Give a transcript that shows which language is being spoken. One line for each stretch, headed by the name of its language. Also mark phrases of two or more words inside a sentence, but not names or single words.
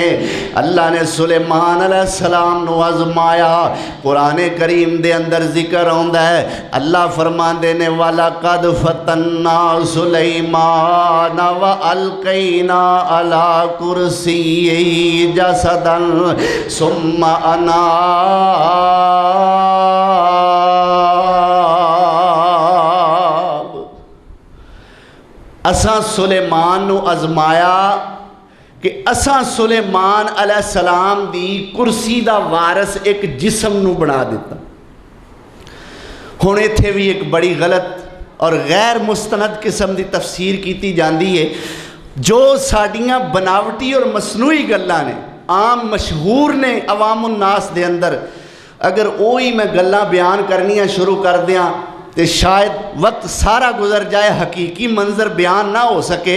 Punjabi: اللہ نے سلیمان علیہ السلام نو آزمایا. قرآن کریم دے اندر ذکر ہوندا ہے، اللہ فرمان دینے
Arabic: وَلَقَدْ فَتَنَّا سُلَيْمَانَ وَأَلْقَيْنَا عَلَى كُرْسِيِّهِ جَسَدًا ثُمَّ
Punjabi: اساں سلیمان نو ازمایا کہ اساں سلیمان علیہ السلام دی کرسی دا وارث ایک جسم نو بنا دیتا. ہن ایتھے بھی ایک بڑی غلط اور غیر مستند قسم دی تفسیر کیتی جاندی ہے. جو ساڈیاں بناوٹی اور مصنوعی گلاں نے عام مشہور نے عوام الناس دے اندر، اگر وہی میں گلاں بیان کرنیاں شروع کر دیاں تو شاید وقت سارا گزر جائے، حقیقی منظر بیان نہ ہو سکے.